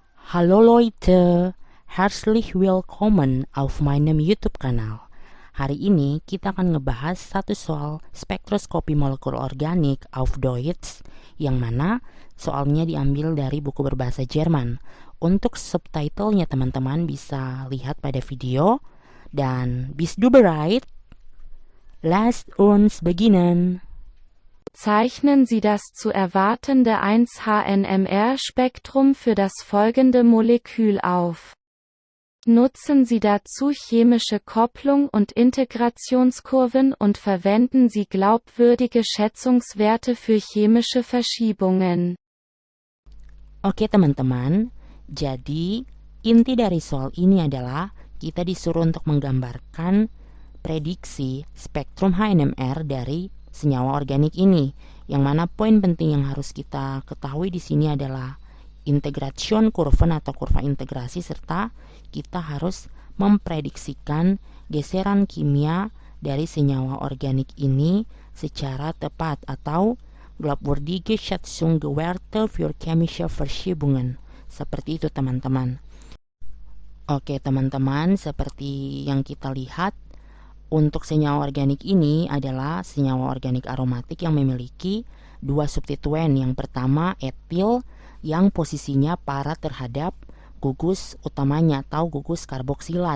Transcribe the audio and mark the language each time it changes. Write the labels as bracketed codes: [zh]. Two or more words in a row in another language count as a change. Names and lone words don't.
[de] Hallo Leute, herzlich willkommen auf meinem YouTube-Kanal. [id] Hari ini kita akan ngebahas satu soal spektroskopi molekul organik [de] auf Deutsch, [id] yang mana soalnya diambil dari buku berbahasa Jerman. Untuk subtitlenya teman-teman bisa lihat pada video. [de] Dan bist du bereit? Lasst uns beginnen. Zeichnen Sie das zu erwartende 1-HNMR-Spektrum für das folgende Molekül auf. Nutzen Sie dazu chemische Kopplung und Integrationskurven und verwenden Sie glaubwürdige Schätzungswerte für chemische Verschiebungen. [id] Oke teman-teman, jadi inti dari soal ini adalah kita disuruh untuk menggambarkan prediksi spektrum HNMR dari senyawa organik ini, yang mana poin penting yang harus kita ketahui di sini adalah [de] integration kurven [id] atau kurva integrasi, serta kita harus memprediksikan geseran kimia dari senyawa organik ini secara tepat atau [de] glaubwürdige Schätzungswerte für chemische Verschiebungen. [id] Seperti itu teman-teman. Oke teman-teman, seperti yang kita lihat, untuk senyawa organik ini adalah senyawa organik aromatik yang memiliki dua substituen. Yang pertama etil yang posisinya para terhadap gugus utamanya atau gugus karboksilat.